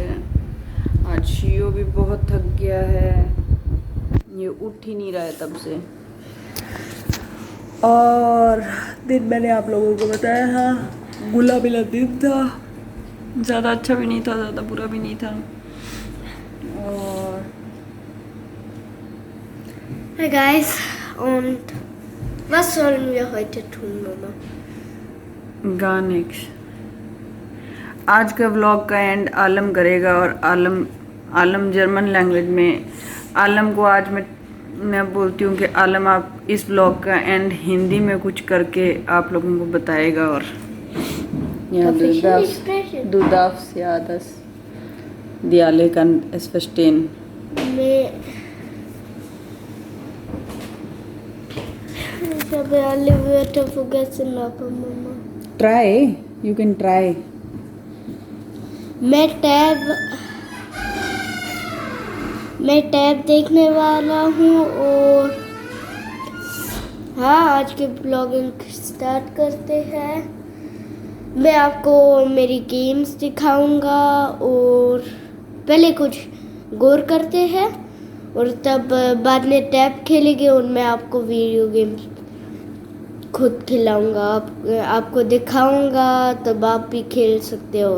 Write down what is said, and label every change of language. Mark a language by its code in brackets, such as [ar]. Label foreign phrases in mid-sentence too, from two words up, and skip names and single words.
[hi] आज शियो भी बहुत थक गया है, ये उठ ही नहीं रहा है तब से। और दिन मैंने आप लोगों को बताया था, गुला बिला दिन था, ज़्यादा अच्छा भी नहीं था, ज़्यादा बुरा भी नहीं था। और [en] Hi guys, [de] und was sollen wir heute tun, Mama? gar nichts। [hi] आज का व्लॉग का एंड आलम करेगा, और आलम [en] German language [hi] में, आलम को आज मैं बोलती हूँ कि आलम आप इस व्लॉग का एंड हिंदी में कुछ करके आप लोगों को बताएगा। [de] और du darfst ja das Dialekt es verstehen। Ich habe alle Wörter vergessen, aber Mama. [en] Try, you can try। [hi] मैं टैब देखने वाला हूँ, और हाँ, आज के ब्लॉगिंग स्टार्ट करते हैं। मैं आपको मेरी गेम्स दिखाऊंगा, और पहले कुछ गौर करते हैं, और तब बाद में टैब खेलेंगे, और मैं आपको वीडियो गेम्स खुद खिलाऊंगा, आपको दिखाऊंगा, तब आप भी खेल सकते हो।